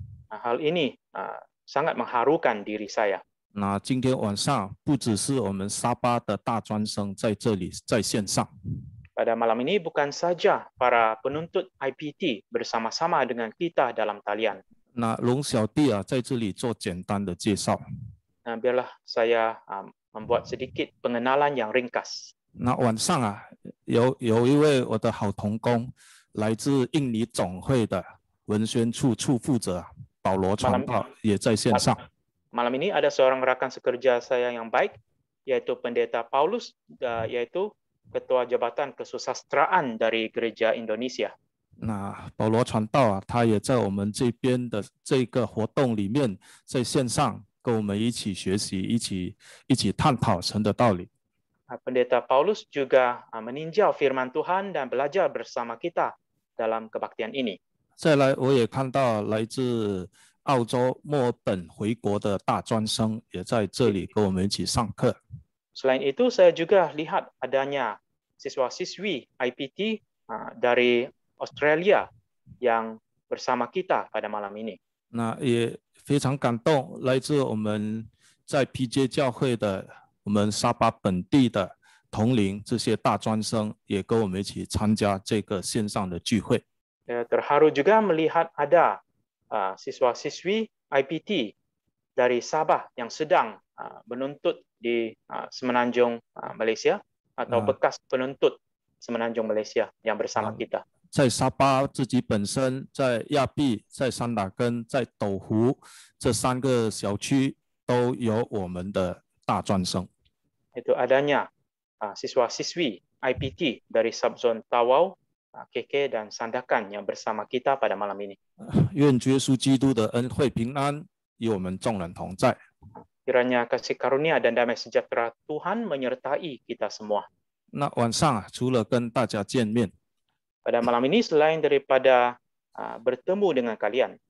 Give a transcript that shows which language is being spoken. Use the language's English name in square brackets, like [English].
[Malay] Hal ini sangat mengharukan diri saya. [Chinese] 今天晚上不只是我们沙巴的大专生在这里在线上。 [Malay] Pada malam ini bukan saja para penuntut IPT bersama-sama dengan kita dalam talian. [Chinese] 容小弟在这里做简单的介绍。 [Malay] Biarlah saya membuat sedikit pengenalan yang ringkas. [Chinese] 晚上有一位我的好同工，来自印尼总会的文宣处处负责保罗传道也在线上。 [Malay] Malam ini ada seorang rekan sekerja saya yang baik, yaitu Pendeta Paulus, yaitu Ketua Jabatan Kesusastraan dari Gereja Indonesia. [Chinese] 保罗传道他也在我们这边的这个活动里面，在线上跟我们一起学习，一起探讨神的道理。 [Malay] Pendeta Paulus juga meninjau firman Tuhan dan belajar bersama kita dalam kebaktian ini. [Chinese] 再来，我也看到来自澳洲墨尔本回国的大专生也在这里跟我们一起上课。 [Malay] Selain itu, saya juga lihat adanya siswa-siswi IPT dari Australia yang bersama kita pada malam ini. [Chinese] 也非常感动，来自我们在 PJ 教会的我们沙巴本地的同龄这些大专生也跟我们一起参加这个线上的聚会。 [Malay] Terharu juga melihat ada siswa-siswi IPT dari Sabah yang sedang menuntut di Semenanjung Malaysia atau bekas penuntut Semenanjung Malaysia yang bersama kita. [Chinese] 在沙巴自己本身，在亚庇、在三打根、在斗湖这3个小区都有我们的大专生。 [Malay] Itu adanya siswa-siswi IPT dari subzone Tawau, KK dan Sandakan yang bersama kita pada malam ini. [Chinese] 愿主耶稣基督的恩惠平安与我们众人同在。 [Malay] Kiranya kasih karunia dan damai sejahtera Tuhan menyertai kita semua. [Chinese] 那晚上除了跟大家见面， [Malay] Pada malam ini selain daripada bertemu dengan kalian,